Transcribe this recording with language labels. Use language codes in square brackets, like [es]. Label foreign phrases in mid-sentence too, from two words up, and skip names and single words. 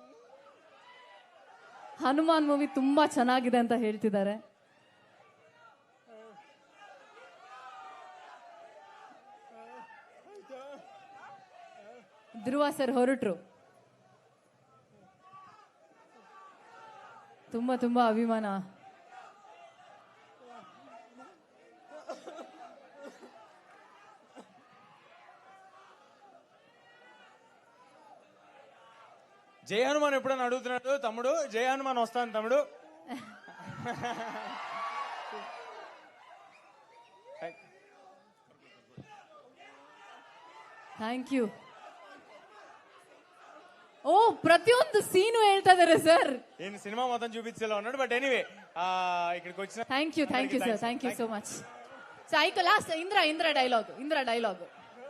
[kn] ಹನುಮಾನ್ ಮೂವಿ ತುಂಬಾ ಚೆನ್ನಾಗಿದೆ ಅಂತ ಹೇಳ್ತಿದ್ದಾರೆ. ಧ್ರುವ ಸರ್ ಹೊರಟ್ರು. ತುಂಬಾ ತುಂಬಾ ಅಭಿಮಾನ. [te] జై హనుమాన్ ఎప్పుడైనా అడుగుతున్నాడు తమ్ముడు, జై హనుమాన్ వస్తాను తమ్ముడు. [en] thank you. [kn] ಓ, ಪ್ರತಿಯೊಂದು ಸೀನು ಹೇಳ್ತಾ ಇದಾರೆ ಸರ್. ಏನು ಸಿನಿಮಾ [te] ಮೊత్తం చూపించేలా ఉన్నాడు. [en] but anyway [te] ఇక్కడికి వచ్చిన [en] thank you sir, thank you so much. ಸೊ ಐಕ ಲಾಸ್ಟ್ ಇಂದ್ರ ಡೈಲಾಗ್